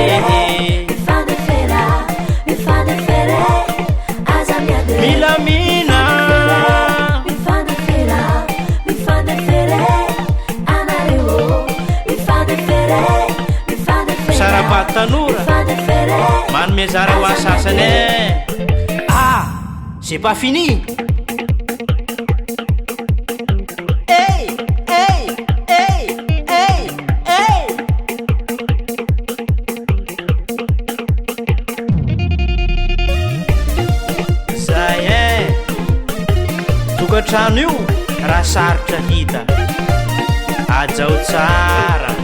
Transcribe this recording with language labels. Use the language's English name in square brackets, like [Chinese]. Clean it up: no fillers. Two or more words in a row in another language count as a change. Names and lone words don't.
[Malagasy] Mifandefere Aza miady Milamina Sarabat tanora Manome zara ho asasany [French] Ah, c'est pas fini [Malagasy] Hey, hey, hey, hey, hey Zay Tokatrano io raha sarotra hita Ajao tsara